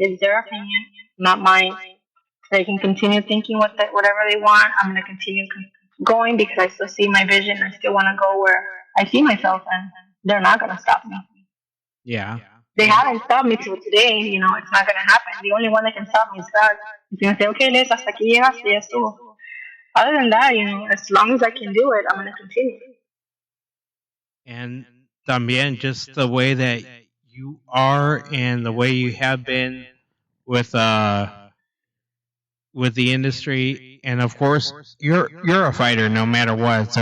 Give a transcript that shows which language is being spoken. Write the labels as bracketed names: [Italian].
[English] It's their opinion, not mine. They can continue thinking whatever they want. I'm gonna continue going because I still see my vision. I still want to go where I see myself, and they're not gonna stop me. Yeah. They haven't stopped me till today. It's not gonna happen. The only one that can stop me is God. He's gonna say, okay, [Spanish] Liz, hasta aquí llegaste, ya estuvo. [English] Other than that, as long as I can do it, I'm gonna continue. And [Spanish] también [English] just the way that you are and the way you have been with the industry, and of course you're a fighter no matter what.